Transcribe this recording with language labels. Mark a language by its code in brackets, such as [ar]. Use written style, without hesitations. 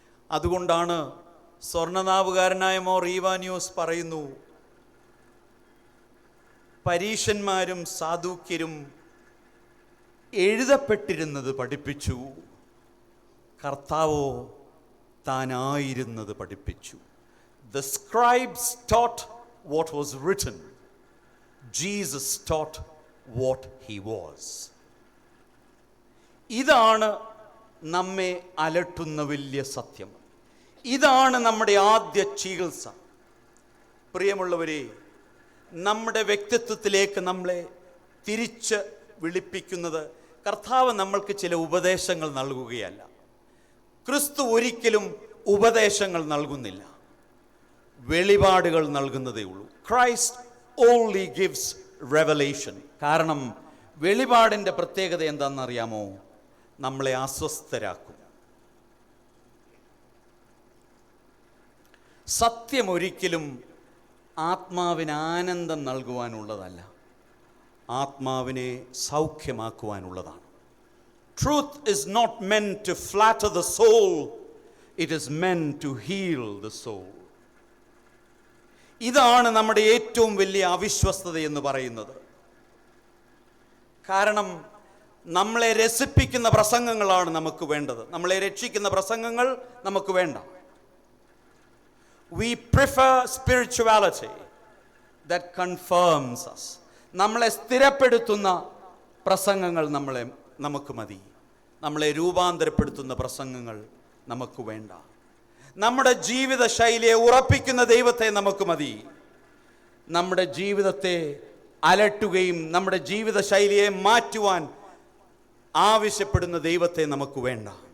[ml] അതുകൊണ്ടാണ് സ്വർണ്ണനാവുകാരനായ മോർ ഈവാനിയോസ് പറയുന്നു, പരീശന്മാരും സാദൂക്യരും എഴുതപ്പെട്ടിരുന്നത് പഠിപ്പിച്ചു, കർത്താവോ താനായിരുന്നത് പഠിപ്പിച്ചു. [en] The scribes taught what was written. Jesus taught what he was. [ml] ഇതാണ് നമ്മെ അലട്ടുന്ന വലിയ സത്യം. ഇതാണ് നമ്മുടെ ആദ്യ ചികിത്സ. പ്രിയമുള്ളവരെ, നമ്മുടെ വ്യക്തിത്വത്തിലേക്ക് നമ്മളെ തിരിച്ച് വിളിപ്പിക്കുന്നത് കർത്താവ് നമ്മൾക്ക് ചില ഉപദേശങ്ങൾ നൽകുകയല്ല. ക്രിസ്തു ഒരിക്കലും ഉപദേശങ്ങൾ നൽകുന്നില്ല, വെളിപാടുകൾ നൽകുന്നതേ ഉള്ളൂ. [en] Christ only gives revelation. [ml] കാരണം വെളിപാടിൻ്റെ പ്രത്യേകത എന്താണെന്നറിയാമോ? നമ്മളെ അസ്വസ്ഥരാക്കും. സത്യം ഒരിക്കലും ആത്മാവിന് ആനന്ദം നൽകുവാനുള്ളതല്ല, ആത്മാവിനെ സൗഖ്യമാക്കുവാനുള്ളതാണ്. [en] Truth is not meant to flatter the soul, it is meant to heal the soul. [ml] ഇതാണ് നമ്മുടെ ഏറ്റവും വലിയ അവിശ്വസ്തത എന്ന് പറയുന്നത്. കാരണം നമ്മളെ രസിപ്പിക്കുന്ന പ്രസംഗങ്ങളാണ് നമുക്ക് വേണ്ടത്, നമ്മളെ രക്ഷിക്കുന്ന പ്രസംഗങ്ങൾ നമുക്ക് വേണ്ട. [en] We prefer spirituality that confirms us. [ml] നമ്മളെ സ്ഥിരപ്പെടുത്തുന്ന പ്രസംഗങ്ങൾ നമുക്ക് മതി. നമ്മളെ രൂപാന്തരപ്പെടുത്തുന്ന പ്രസംഗങ്ങൾ നമുക്ക് വേണ്ട. നമ്മുടെ ജീവിത ശൈലിയെ ഉറപ്പിക്കുന്ന ദൈവത്തെ നമുക്ക് മതി. നമ്മുടെ ജീവിതത്തെ അലട്ടുകയും നമ്മുടെ ജീവിത ശൈലിയെ മാറ്റുവാൻ ആവശ്യപ്പെടുന്ന ദൈവത്തെ നമുക്ക് വേണ്ട.